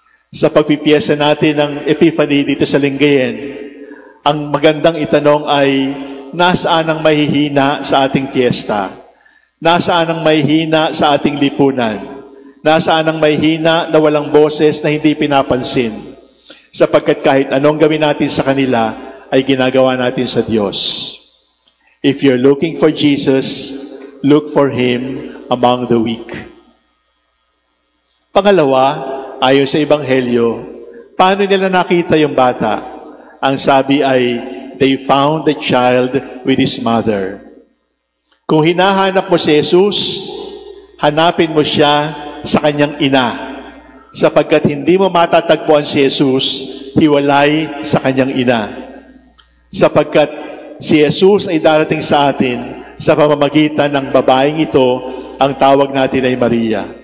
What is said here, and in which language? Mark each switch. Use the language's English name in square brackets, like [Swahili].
[Filipino] Sa pagpipiyesa natin ng Epiphany dito sa Linggayen, ang magandang itanong ay, nasaan ang mahihina sa ating fiesta? Nasaan ang mahihina sa ating lipunan? Nasaan ang mahihina na walang boses na hindi pinapansin? Sapagkat kahit anong gawin natin sa kanila, ay ginagawa natin sa Diyos. [English] If you're looking for Jesus, look for Him among the weak. [Filipino] Pangalawa, ayon sa Ebanghelyo, paano nila nakita yung bata? Ang sabi ay, [English] they found the child with his mother. [Filipino] Kung hinahanap mo si Jesus, hanapin mo siya sa kanyang ina. Sapagkat hindi mo matatagpuan si Jesus, hiwalay sa kanyang ina. Sapagkat si Jesus ay darating sa atin sa pamamagitan ng babaeng ito, ang tawag natin ay Maria.